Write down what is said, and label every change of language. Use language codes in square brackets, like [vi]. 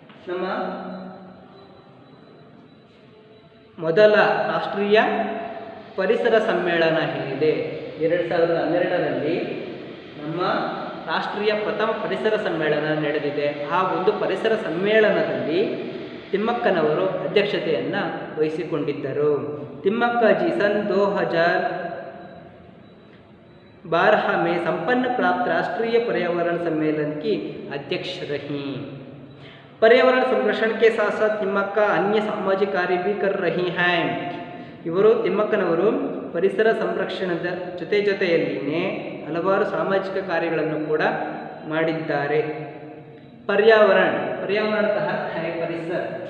[kn] ನಮ್ಮ ಮೊದಲ ರಾಷ್ಟ್ರೀಯ ಪರಿಸರ ಸಮ್ಮೇಳನ ಏನಿದೆ 2012ರಲ್ಲಿ ನಮ್ಮ ರಾಷ್ಟ್ರೀಯ ಪ್ರಥಮ ಪರಿಸರ ಸಮ್ಮೇಳನ ನಡೆದಿದೆ. ಆ ಒಂದು ಪರಿಸರ ಸಮ್ಮೇಳನದಲ್ಲಿ ತಿಮ್ಮಕ್ಕನವರು ಅಧ್ಯಕ್ಷತೆಯನ್ನು ವಹಿಸಿಕೊಂಡಿದ್ದರು. [hi] ತಿಮ್ಮಕ್ಕ जी सन 2012 में संपन्न प्राप्त राष्ट्रीय पर्यावरण सम्मेलन की अध्यक्ष रहीं. पर्यावरण संरक्षण के साथ साथ तिಮ್ಮಕ್ಕ अन्य सामाजिक कार्य भी कर रही हैं. [kn] ಇವರು ತಿಮ್ಮಕ್ಕನವರು ಪರಿಸರ ಸಂರಕ್ಷಣದ ಜೊತೆಯಲ್ಲಿನೇ ಹಲವಾರು ಸಾಮಾಜಿಕ ಕಾರ್ಯಗಳನ್ನು ಕೂಡ ಮಾಡಿದ್ದಾರೆ. [hi] पर्यावरण का अर्थ है परिसर.